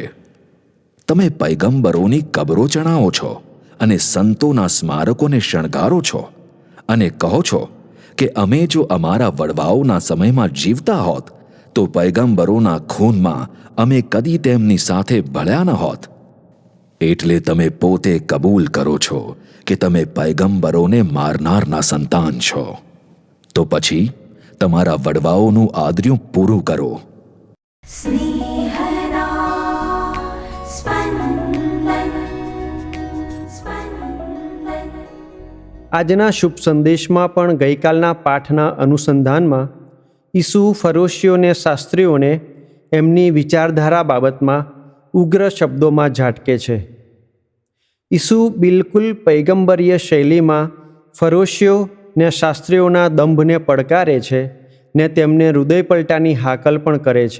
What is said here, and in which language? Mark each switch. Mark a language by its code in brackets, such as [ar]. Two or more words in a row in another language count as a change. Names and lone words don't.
[gu] તમે પૈગંબરોની કબરો ચણાવો છો અને સંતોના સ્મારકોને શણગારો છો અને કહો છો કે અમે જો અમારા વડવાઓના સમયમાં જીવતા હોત તો પૈગંબરોના ખૂનમાં અમે કદી તેમની સાથે ભળ્યા ન હોત. એટલે તમે પોતે કબૂલ કરો છો કે તમે પૈગંબરોને મારનારના સંતાન છો. તો પછી તમારા વડવાઓનું આદર્યું પૂરું કરો. स्नेहदा स्पन्दन स्पन्दन। આજના શુભ સંદેશમાં પણ ગઈકાલના પાઠના અનુસંધાનમાં ઈસુ ફરોશીઓને શાસ્ત્રીઓને એમની વિચારધારા બાબતમાં ઉગ્ર શબ્દોમાં ઝાટકે છે. ઈસુ બિલકુલ પૈગંબરીય શૈલીમાં ફરોશીઓ ને શાસ્ત્રીઓના દંભને પડકારે છે ને તેમને હૃદયપલટાની હાકલ પણ કરે છે.